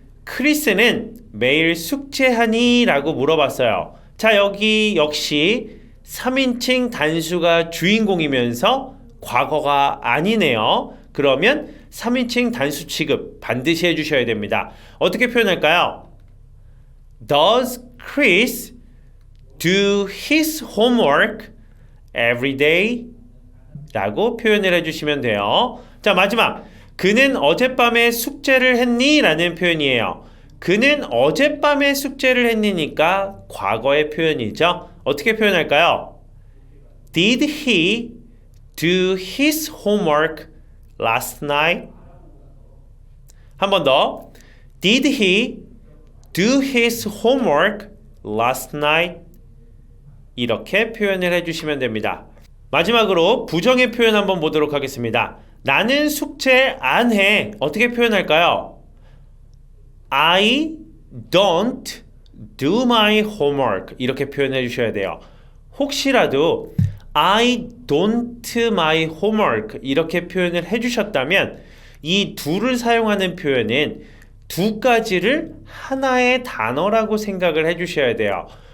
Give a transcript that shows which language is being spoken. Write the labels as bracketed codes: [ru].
[ko] 크리스는 매일 숙제하니? 라고 물어봤어요. 자, 여기 역시 3인칭 단수가 주인공이면서 과거가 아니네요. 그러면 3인칭 단수 취급 반드시 해주셔야 됩니다. 어떻게 표현할까요? [en] Does Chris do his homework every day? [ko] 라고 표현을 해주시면 돼요. 자, 마지막. 그는 어젯밤에 숙제를 했니? 라는 표현이에요. 그는 어젯밤에 숙제를 했니니까 과거의 표현이죠. 어떻게 표현할까요? [en] Did he do his homework last night? [ko] 한 번 더. [en] Did he do his homework last night? [ko] 이렇게 표현을 해주시면 됩니다. 마지막으로 부정의 표현 한번 보도록 하겠습니다. 나는 숙제 안 해. 어떻게 표현할까요? [en] I don't do my homework. [ko] 이렇게 표현해 주셔야 돼요. 혹시라도 [en] I don't my homework [ko] 이렇게 표현을 해주셨다면 이 do를 사용하는 표현은 두 가지를 하나의 단어라고 생각을 해주셔야 돼요.